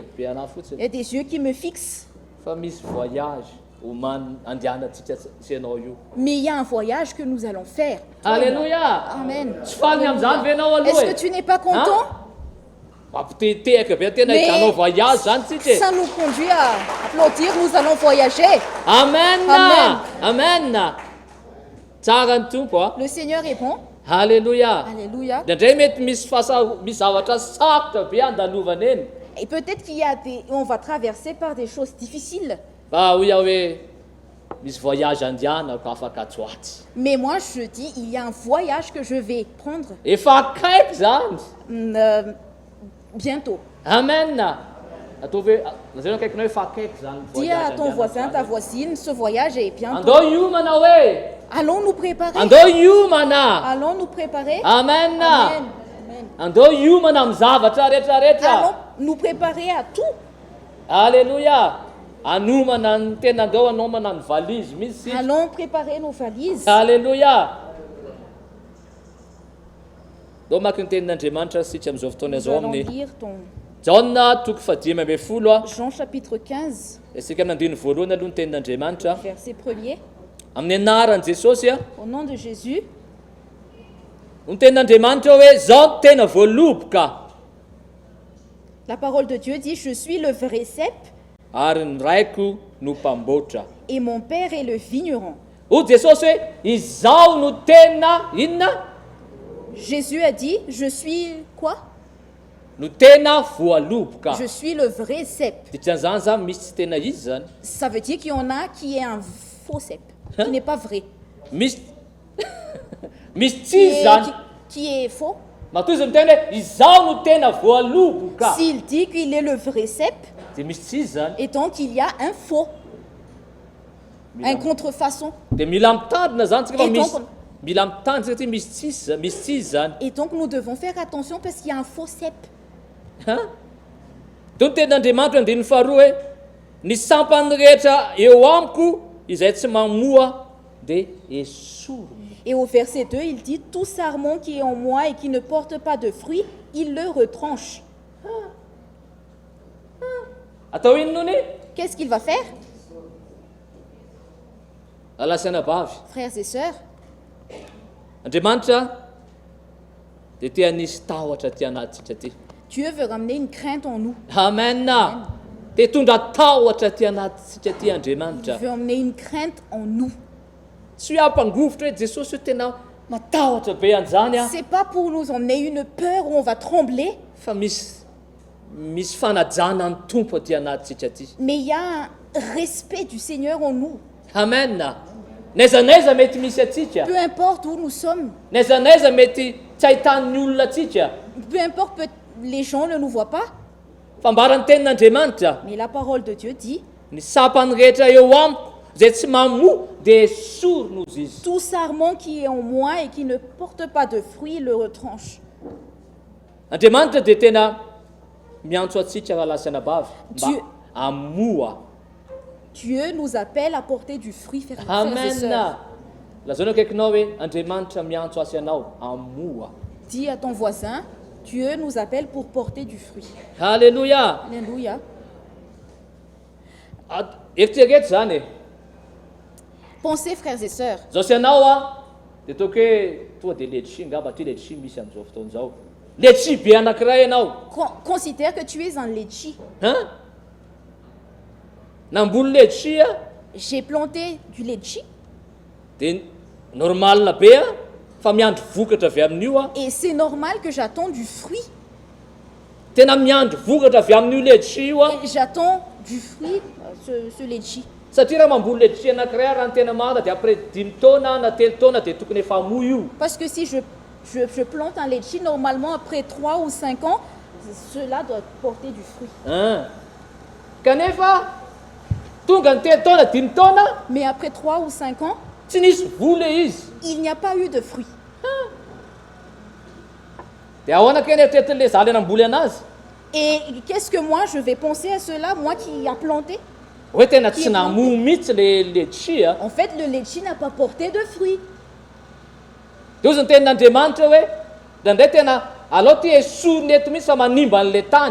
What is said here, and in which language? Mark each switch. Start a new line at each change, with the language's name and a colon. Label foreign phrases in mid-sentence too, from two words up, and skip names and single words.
Malagasy: Mijery be anahy
French: il y
Malagasy: fotsiny.
French: a des yeux qui me fixent.
Malagasy: Fa misy voyage homany andehanantsika sy ianao io.
French: Mais il y a un voyage que nous allons faire. Alléluia.
Malagasy: Amen. Tsy faliny amin'izany ve ianao aloha
French: Est-ce
Malagasy: e?
French: que tu n'es pas content?
Malagasy: Mampiteteaka be tena
French: Mais
Malagasy: hitanao voyage zany tsika e.
French: ça nous conduit à applaudir, nous allons voyager.
Malagasy: Amen. Amen. Amen. Tsara ny tompo a.
French: Le Seigneur est bon. Alléluia. Alléluia.
Malagasy: Ndraindray mety misy misy zavatra sarotra be andalovana eny.
French: Et peut-être qu'il y a on va traverser par des choses difficiles.
Malagasy: Fa hoy aho hoe misy voyage andehanako afaka atsoatsy.
French: Mais moi, je dis, il y a un voyage que je vais prendre
Malagasy: Efa akaiky zany.
French: bientôt.
Malagasy: Amen. Atao hoe lazana akaikinao hoe efa akaiky zany
French: Dis voyage à ton voisin, ta voisine, ce voyage est bientôt.
Malagasy: andao iomana hoe.
French: Allons nous préparer.
Malagasy: Andao iomana.
French: Allons nous préparer.
Malagasy: Amen. Amen. Amen. Andao iomana amin'ny zavatra rehetrarehetra.
French: Allons nous préparer à tout. Alléluia.
Malagasy: Anomana ny tena andao anomana ny valise misy.
French: Allons préparer nos valises. Alléluia.
Malagasy: Dao maky ny tenin'Andriamanitra sika amin'izao fotoana
French: Nous
Malagasy: izao
French: allons
Malagasy: amin'ny
French: lire ton
Malagasy: Jaona toko 15 a.
French: Jean chapitre 15,
Malagasy: Isika amin'ny andiny voalohany aloha ny tenin'Andriamanitra.
French: verset 1er.
Malagasy: Amin'ny anaran'i Jesosy a.
French: Au nom de Jésus,
Malagasy: Ny tenin'Andriamanitra hoe zaho tena voaloboka
French: la parole de Dieu dit, je suis le vrai cep
Malagasy: ary ny raiko no mpamboatra.
French: et mon père est le vigneron.
Malagasy: Hoy Jesosy hoe izaho no tena inona?
French: Jésus a dit, je suis quoi?
Malagasy: No tena voaloboka.
French: Je suis le vrai cep.
Malagasy: Dikan'izany zany misy tsy tena izy zany.
French: Ça veut dire qu'il y en a qui est un faux cep, qui n'est pas vrai,
Malagasy: Misy misy
French: qui
Malagasy: tsy izy
French: est,
Malagasy: zany.
French: qui est faux.
Malagasy: Matoy izy miteny hoe izaho no tena voaloboka.
French: S'il dit qu'il est le vrai cep,
Malagasy: Dia misy tsy izy zany.
French: et donc il y a un faux, un contrefaçon.
Malagasy: Dia mila mitandrina zany tsika fa
French: Et
Malagasy: misy
French: donc-
Malagasy: mila mitandrina tsika ty misy tsy izy zany.
French: Et donc nous devons faire attention parce qu'il y a un faux cep.
Malagasy: Dao ny tenin'Andriamanitra andininy faharoa hoe ny sampany rehetra eo amiko izay tsy mamoa dia esorina.
French: Et au verset 2, il dit, tout sarment qui est en moi et qui ne porte pas de fruits, il le retranche.
Malagasy: Atao inona ny?
French: Qu'est-ce qu'il va faire?
Malagasy: Alasana bavy.
French: Frères et sœurs,
Malagasy: Andriamanitra dia tia nisy tahotra ty anatintsika ty.
French: Dieu veut ramener une crainte en nous.
Malagasy: Amen. Dia tondra tahotra ty anatintsika ty
French: Il
Malagasy: Andriamanitra.
French: veut emmener une crainte en nous.
Malagasy: Tsy hoe ampangovotra hoe Jesosy hoe tena matahotra be an'izany a.
French: C'est pas pour nous emmener une peur où on va trembler,
Malagasy: Fa misy fanajana ny tompo aty anatintsika ty.
French: mais il y a un respect du Seigneur en nous.
Malagasy: Amen. N'aiza n'aiza mety misy atsika.
French: Peu importe où nous sommes,
Malagasy: N'aiza n'aiza mety tsy ahitan'ny olona atsika.
French: peu importe les gens ne nous voient pas,
Malagasy: Fa mbarany tenin'Andriamanitra,
French: mais la parole de Dieu dit,
Malagasy: ny sapany rehetra eo amiko izay tsy mamoa dia esorinozy izy.
French: tout sarment qui est en moi et qui ne porte pas de fruits le retranche.
Malagasy: Andriamanitra dia tena miantso atsika raha lasana bavy mba
French: Dieu-
Malagasy: amoa.
French: Dieu nous appelle à porter du fruit, frères et sœurs.
Malagasy: Amen. Lazaonao akaikinao hoe Andriamanitra miantso azy ianao amoa.
French: Dis à ton voisin, Dieu nous appelle pour porter du fruit.
Malagasy: Halleluja.
French: Alléluia.
Malagasy: Eritrereto zany e.
French: Pensez, frères et sœurs,
Malagasy: Zao sy ianao a dia toka hoe tonga dia letchi ngamba ty letchi misy amin'izao fotoan'izao. Letchi be anankiray ianao.
French: considère que tu es un litchi.
Malagasy: Han? Namboly letchi a
French: J'ai planté du litchi
Malagasy: dia normalna be a fa miandro vokatra avy amin'io a.
French: et c'est normal que j'attends du fruit.
Malagasy: Tena miandro vokatra avy amin'io letchi io a.
French: Et j'attends du fruit, ce litchi.
Malagasy: Satria raha mamboly letchi anankiray a raha ny tena marina dia après 5 taona na 3 taona dia tokony efa moa io.
French: Parce que si je plante un litchi, normalement après 3 ou 5 ans, cela doit porter du fruit.
Malagasy: Kanefa tonga ny 3 taona 5 taona
French: Mais après 3 ou 5 ans,
Malagasy: tsy nisy voly izy.
French: il n'y a pas eu de fruit.
Malagasy: Dia ahoana keny eritreretin'ilay zaly namboly anazy?
French: Et qu'est-ce que moi je vais penser à cela, moi qui a planté?
Malagasy: Hoe tena tsy namoa mihitsy le letchi a.
French: En fait, le litchi n'a pas porté de fruits.
Malagasy: Dia ozy ny tenin'Andriamanitra hoe ndraindray tena alao ty esoriny eto mihitsy fa manimba an'ilay tany.